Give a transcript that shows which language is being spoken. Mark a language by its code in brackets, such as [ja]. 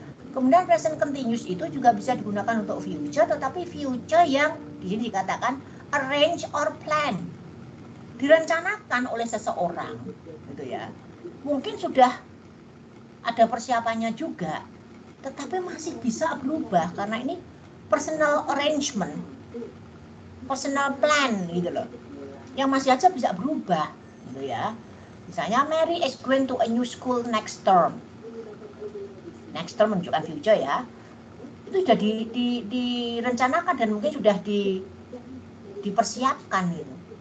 [id] Kemudian present continuous itu juga bisa digunakan untuk future, tetapi future yang di sini dikatakan [en] arrange or plan, [id] direncanakan oleh seseorang, gitu ya. Mungkin sudah ada persiapannya juga, tetapi masih bisa berubah karena ini [en] personal arrangement, personal plan [id] gitu loh, yang masih aja bisa berubah gitu ya. Misalnya [en] Mary is going to a new school next term. [id] Next term menunjukkan future ya. Itu sudah direncanakan dan mungkin sudah dipersiapkan gitu.